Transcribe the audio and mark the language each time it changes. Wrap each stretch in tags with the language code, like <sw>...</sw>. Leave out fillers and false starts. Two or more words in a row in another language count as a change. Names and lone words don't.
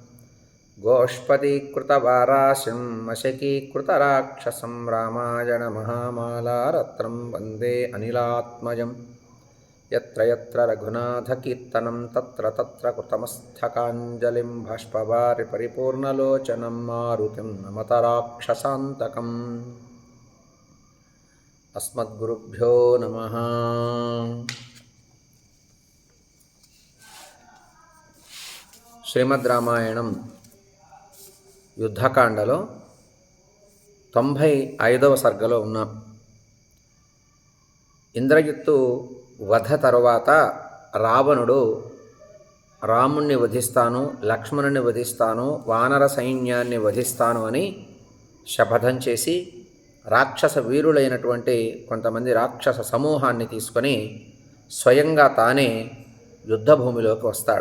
<sa>गोष्पदीकृतवाराशिं मशकीकृतराक्षसं रामायणमहामालारत्नं वन्दे अनिलात्मजं यत्र यत्र रघुनाथकीर्तनं तत्र तत्र कृतमस्तकाञ्जलिं बाष्पवारि परिपूर्णलोचनं मारुतिं नमत राक्षसान्तकम् अस्मद्गुरुभ्यो नमः।</sa> <te>శ్రీమద్ రామాయణం యుద్ధకాండలో 95వ సర్గలో ఉన్నాం. ఇంద్రజిత్తు వధ తరువాత రావణుడు రాముణ్ణి వధిస్తాను, లక్ష్మణుని వధిస్తాను, వానర సైన్యాన్ని వధిస్తాను అని శపథం చేసి రాక్షస వీరులైనటువంటి కొంతమంది రాక్షస సమూహాన్ని తీసుకొని స్వయంగా తానే యుద్ధభూమిలోకి వస్తాడు.</te>